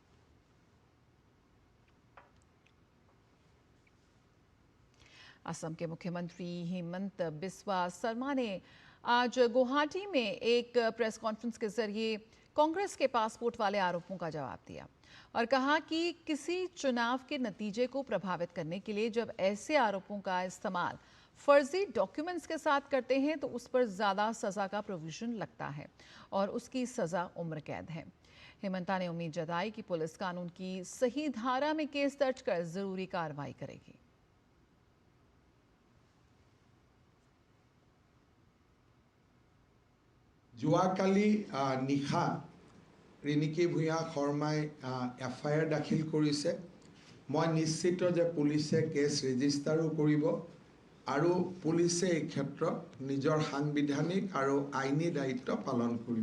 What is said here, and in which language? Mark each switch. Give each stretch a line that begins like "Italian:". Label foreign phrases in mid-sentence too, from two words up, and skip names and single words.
Hindi: असम के मुख्यमंत्री हेमंत बिस्वा शर्मा ने आज गुवाहाटी में एक
English: press conference
Hindi: के जरिए कांग्रेस के पासपोर्ट वाले आरोपों का जवाब दिया और कहा कि किसी चुनाव के नतीजे को प्रभावित करने के लिए जब ऐसे आरोपों का इस्तेमाल फर्जी डॉक्यूमेंट्स के साथ करते हैं तो उस पर ज्यादा सजा का प्रोविजन लगता है और उसकी सजा उम्र कैद है। हेमंता ने उम्मीद जताई कि पुलिस कानून की सही धारा में केस दर्ज कर जरूरी कार्रवाई करेगी।
Assamese: যোৱাকালি নিশা ৰিণিকী ভূঞা শৰ্মাই এফআইআৰ দাখিল কৰিছে। মই নিশ্চিত যে পুলিচে কেছ ৰেজিষ্টাৰো কৰিব আৰু পুলিচে এই ক্ষেত্ৰত নিজৰ সাংবিধানিক আৰু আইনী দায়িত্ব পালন কৰিব।